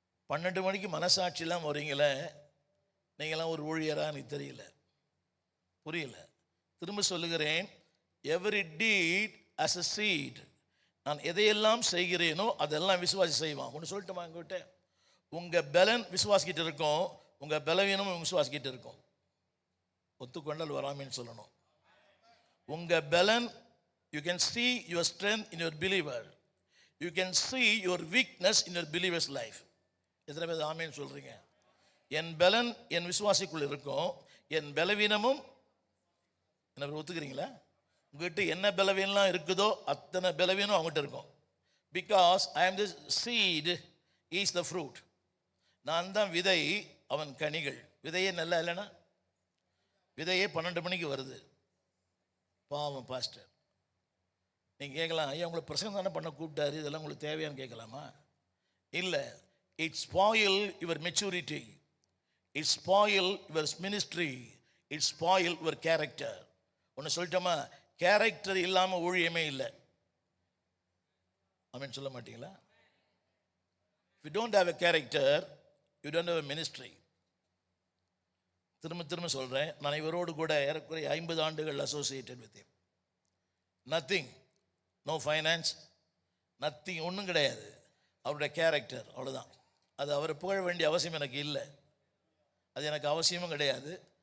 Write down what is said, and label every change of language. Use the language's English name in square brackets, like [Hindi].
[Tamil] 12 மணிக்கு மனசாட்சியெல்லாம் வரீங்களே, நீங்களாம் ஒரு ஊழியராக எனக்கு தெரியல, புரியல. [English] திரும்ப சொல்லுகிறேன், every deed as a seed. [Tamil] நான் எதையெல்லாம் செய்கிறேனோ அதெல்லாம் விசுவாசி செய்வான். ஒன்று சொல்லட்டுமா எங்கிட்ட? உங்கள் பலன் விசுவாசிக்கிட்டு இருக்கும், உங்கள் பலவீனமும் விசுவாசிக்கிட்டு இருக்கும். ஒத்துக்கொண்டால் வராமின்னு சொல்லணும். உங்கள் பலன், [English] You can see your strength in your believer. You can see your weakness in your believer's life. [Tamil] எத்தனை பேர் ஆமேன்னு சொல்கிறீங்க? என் பலன் என் விசுவாசிக்குள் இருக்கும், என் பலவீனமும் என்ன ஒத்துக்கிறீங்களா? உங்ககிட்ட என்ன பலவீனம்லாம் இருக்குதோ அத்தனை பலவீனம் அவங்ககிட்ட இருக்கும். [English] Because I am the seed, is the fruit. [Tamil] நான் தான் விதை, அவன் கனிகள். விதையே நல்லா இல்லைன்னா, விதையே 12 மணிக்கு வருது. பாவம் பாஸ்டர். நீங்கள் கேட்கலாம், ஐயா உங்களை பிரசங்கம் தானே பண்ண கூப்பிட்டாரு, இதெல்லாம் உங்களுக்கு தேவையான்னு கேட்கலாமா? இல்லை. [English] It spoil your maturity, it spoil your ministry, it spoil your character. [Tamil] ஒன்று சொல்லிட்டோமா, கேரக்டர் இல்லாமல் ஊழியமே இல்லை. ஆமென் சொல்ல மாட்டீங்களா? [English] If you don't have a character, you don't have a ministry. [Tamil] திரும்ப சொல்கிறேன், நான் இவரோடு கூட ஏறக்குறைய 50 ஆண்டுகள் [English] Associated with him. Nothing, no finance, nothing, [Tamil] ஒன்றும் கிடையாது. அவருடைய கேரக்டர் அவ்வளோதான். அது அவரை புகழ வேண்டிய அவசியம் எனக்கு இல்லை, அது எனக்கு அவசியமும் கிடையாது.